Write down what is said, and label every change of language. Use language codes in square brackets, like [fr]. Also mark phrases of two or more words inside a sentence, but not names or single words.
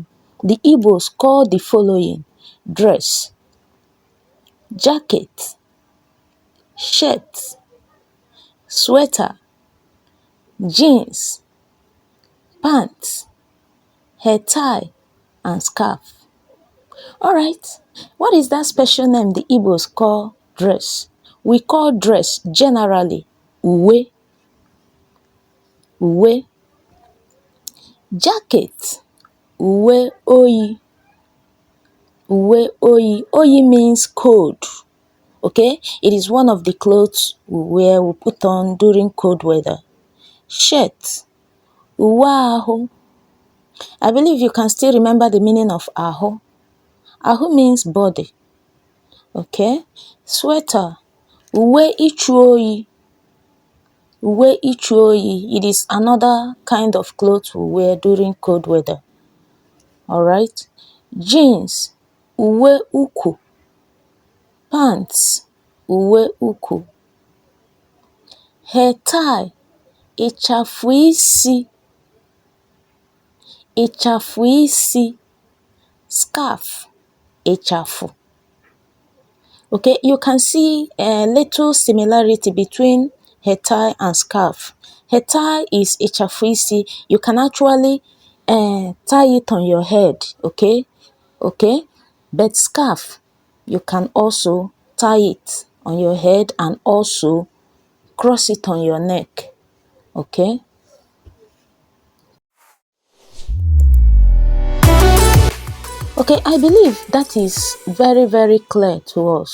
[en] The Igbos call the following: dress, jacket, shirt, sweater, jeans, pants, hair tie, and scarf. Alright, what is that special name the Igbos call dress? We call dress generally uwe. [ig] Uwe. Jacket, uwe oyi. Uwe oyi. [en] Oyi means cold. Okay, it is one of the clothes we put on during cold weather. [ig] Shirt, uwe ahu. [en] I believe you can still remember the meaning of ahu. Ahu means body. Okay, sweater, [ig] uwe ichu oyi. Uwe ichu oyi. [en] It is another kind of clothes we wear during cold weather. Alright, jeans, [ig] uwe uku. Pants, uwe uku. [en] Hair tie, [ig] ịchafụ isi. Ịchafụ isi. Scarf, ịchafụ. [en] Okay, you can see a little similarity between hair tie and scarf. Hair tie is [ig] ịchafụ isi. [en] You can actually tie it on your head, okay? Okay, but scarf, you can also tie it on your head and also cross it on your neck, okay? Okay, I believe that is very, very clear to us.